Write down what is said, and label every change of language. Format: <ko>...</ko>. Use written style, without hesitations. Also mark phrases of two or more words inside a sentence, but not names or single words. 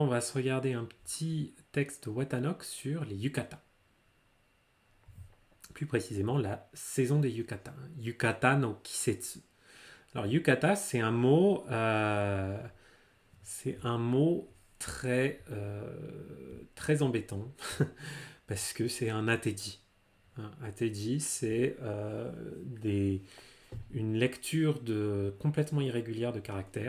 <fr>On va se regarder un petit texte de Watanok sur les yukata. Plus précisément, la saison des yukata.</fr> <ja>浴衣の季節.</ja> <fr>Alors, yukata, c'est un mot très embêtant parce que c'est un ateji. Un ateji, c'est une lecture complètement irrégulière de caractères.</fr>